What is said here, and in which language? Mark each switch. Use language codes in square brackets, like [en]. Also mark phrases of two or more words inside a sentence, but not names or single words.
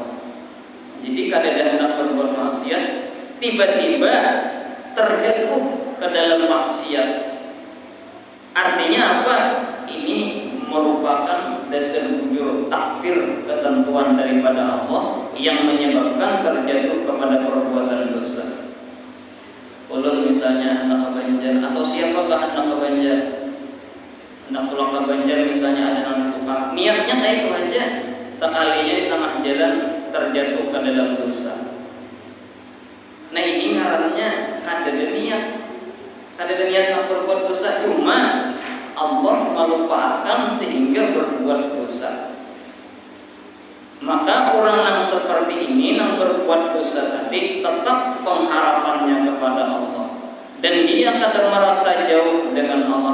[id] Jadi kadada hendak berbuat maksiat, tiba-tiba terjatuh ke dalam maksiat. Artinya apa? Ini merupakan dasar bujur takdir ketentuan daripada Allah yang menyebabkan terjatuh kepada perbuatan dosa. Ulun misalnya anak Banjar, atau siapakah anak Banjar? Anak pulang ke Banjar misalnya ada anak tukang, niatnya kayak itu aja, sekalinya di tengah jalan terjatuh ke dalam dosa. Nah, ini ngarannya kadada niat nak berbuat dosa, cuma Allah melupakan sehingga berbuat dosa. Maka orang yang seperti ini yang berbuat dosa tadi tetap pengharapannya kepada Allah, dan dia kadang merasa jauh dengan Allah.